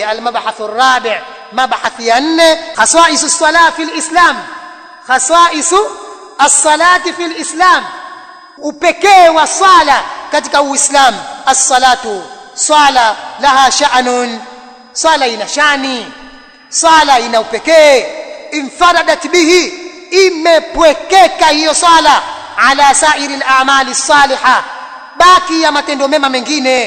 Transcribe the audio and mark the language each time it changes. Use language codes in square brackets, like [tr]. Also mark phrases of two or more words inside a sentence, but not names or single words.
[ar] المبحث الرابع مبحث ين خصائص الصلاة في الإسلام. خصائص الصلاة في الإسلام, [sw] upekee wa swala katika Uislamu. [ar] الصلاة صلاة لها شأن, [sw] swala ina shani, swala ina upekee. [ar] انفردت به, [sw] imepwekeka hiyo swala [ar] على سائر الأعمال الصالحة, [sw] baki ya matendo mema mengine.